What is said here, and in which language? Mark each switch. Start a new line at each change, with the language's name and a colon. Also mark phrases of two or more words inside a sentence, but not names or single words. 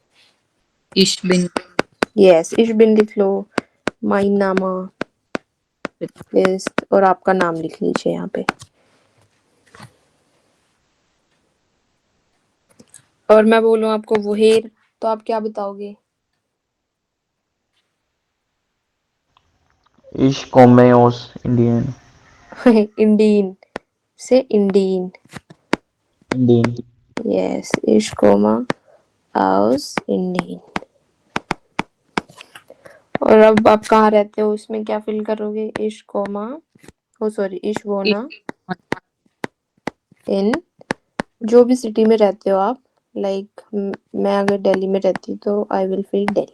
German: Ich bin.
Hindi: यस,
German: Ich bin
Hindi: लिख लो,
German: mein Name, ist
Hindi: और आपका नाम लिख लीजिए यहाँ पे। और मैं बोलूँ आपको वोहेर, तो आप क्या बताओगे?
German: Ich komme aus Indien.
Hindi: इंडीन से इंडीन। Indien.
German: yes, Ich komme aus Indien.
Hindi: और अब आप कहाँ रहते हो उसमें क्या फिल करोगे?
German: Ich komme,
English: oh sorry,
German: Ich wohne in,
Hindi: जो भी सिटी में रहते हो आप, लाइक मैं अगर दिल्ली में रहती हूँ तो
English: I will fill Delhi.